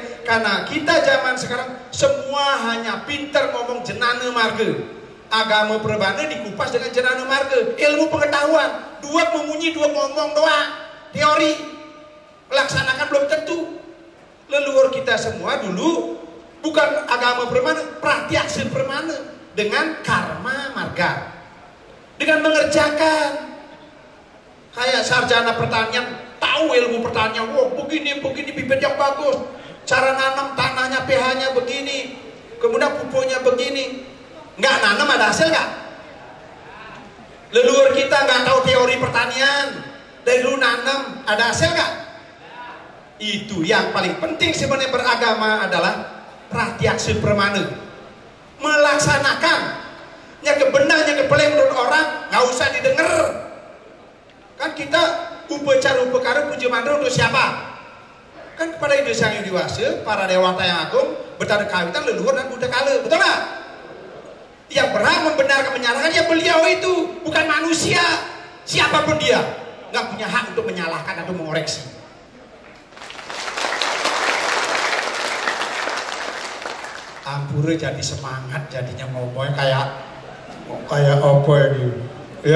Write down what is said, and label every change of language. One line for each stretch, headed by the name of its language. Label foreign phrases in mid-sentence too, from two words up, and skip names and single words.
Indonesian: Karena kita zaman sekarang semua hanya pintar ngomong jenana marga. Agama perbana dikupas dengan jenana marga. Ilmu pengetahuan, 2 memunyi 2 ngomong doang. Teori melaksanakan belum tentu. Leluhur kita semua dulu bukan agama permana, pratyaksa permana dengan karma marga, dengan mengerjakan. Kayak sarjana pertanian tahu ilmu pertanian, wah begini bibit yang bagus, cara nanam tanahnya pH-nya begini, kemudian pupuknya begini, nggak nanam ada hasil nggak? Leluhur kita nggak tahu teori pertanian, dari dulu nanam ada hasil nggak? Itu yang paling penting sebenarnya beragama adalah pratyaksa permana, melaksanakan yang kebenar yang kepelai menurut orang nggak usah didengar. Kan kita upacara upakara puja mantra untuk siapa? Kan kepada Ida Sang Hyang Dewasa, para dewata yang agung, bertanda kawitan leluhur dan Buddha kala, betul nggak? Yang berhak membenarkan menyalahkan ya beliau itu, bukan manusia. Siapapun dia nggak punya hak untuk menyalahkan atau mengoreksi. Ampura jadi semangat jadinya ngomongnya kayak apa ini ya.